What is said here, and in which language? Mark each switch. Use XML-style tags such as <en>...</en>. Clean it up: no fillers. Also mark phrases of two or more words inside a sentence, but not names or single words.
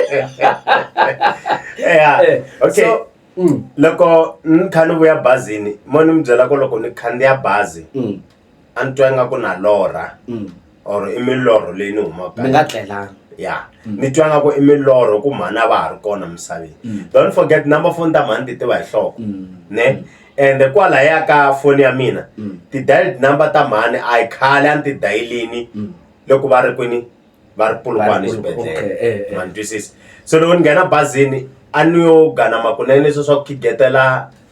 <ts>okay loko ni kha ni vuya bazini mo ni mi byela ku loko ni khandziya bazi a ni twa ingaku na lorha or i milorho leyi ni humaka mi nga tlelanga ni twa nga ku i milorho ku mhana va ha ri kona misaveni</ts> <en>don't forget number phone</en> <ts>ta mhani ti tiva hi nhloko ne ende kwalaya ka foni ya mina</ts> <en>ti-dialed number</en> <ts>ta mhani a hi khale a ni ti dayilini loko va ri kwini va ri Polokwane exibedhlele ma ni twisisa so loko ni nghena bazini a ni yo ganama kunene leswi swa ku khigetela</ts>